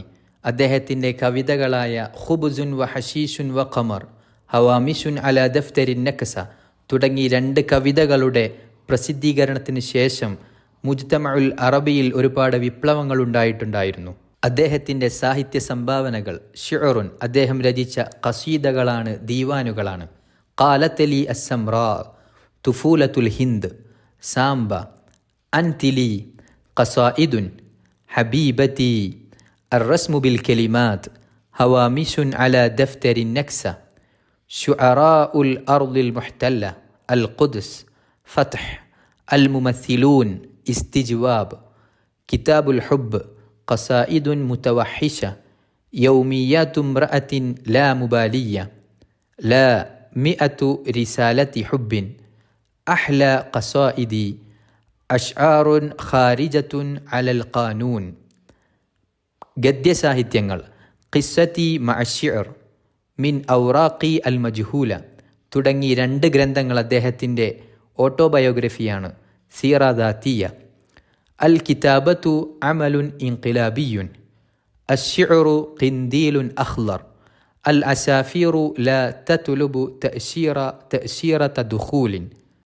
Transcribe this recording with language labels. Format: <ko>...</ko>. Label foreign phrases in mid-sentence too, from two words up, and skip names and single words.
<ml>അദ്ദേഹത്തിൻ്റെ കവിതകളായ ഖുബ്സുൻ വ ഹശീഷുൻ വ ഖമർ, ഹവാമിഷുൻ അലാ ദഫ്തരിൻ നക്സ തുടങ്ങി 2 കവിതകളുടെ പ്രസിദ്ധീകരണത്തിന് ശേഷം</ml> <ar>المجتمع العربي</ar> <ml>ഒരുപാട് വിപ്ലവങ്ങൾ ഉണ്ടായിട്ടുണ്ടായിരുന്നു. അദ്ദേഹത്തിൻ്റെ സാഹിത്യ സംഭാവനകൾ ഷിഅറുൻ, അദ്ദേഹം രചിച്ച ഖസീദകളാണ്, ദീവാനുകളാണ്. ഖാലത്ലി അസ്സംറാ, തുഫൂലത്തുൽ ഹിന്ദ്, സാംബ, അൻതിലി, ഖസായിദുൻ, ഹബീബതി,</ml> <ar>الرسم بالكلمات، هوامش على دفتر النكسة، شعراء الأرض المحتلة، القدس، فتح، الممثلون، استجواب، كتاب الحب، قصائد متوحشة، يوميات امرأة لا مبالية، لا 100 رسالة حب، أحلى قصائدي، أشعار خارجة على القانون.</ar> <ml>ഗദ്യസാഹിത്യങ്ങൾ ഖിസ്സത്തി മഅശ്ശിഅർ, മിൻ ഔറാഖി അൽ മജ്ഹൂല തുടങ്ങി 2 ഗ്രന്ഥങ്ങൾ അദ്ദേഹത്തിൻ്റെ ഓട്ടോബയോഗ്രഫിയാണ്.</ml> <ar>سيرة ذاتية.</ar> <ml>അൽ കിതാബത്തു അമലുൻ ഇൻഖിലാബിയുൻ, അശ്ശിഅറു ഖിന്ദീലുൻ അഖ്ളർ, അൽ അസാഫീറു ലാ തത്ലുബു തഅശീറത ദുഖൂലിൻ,</ml>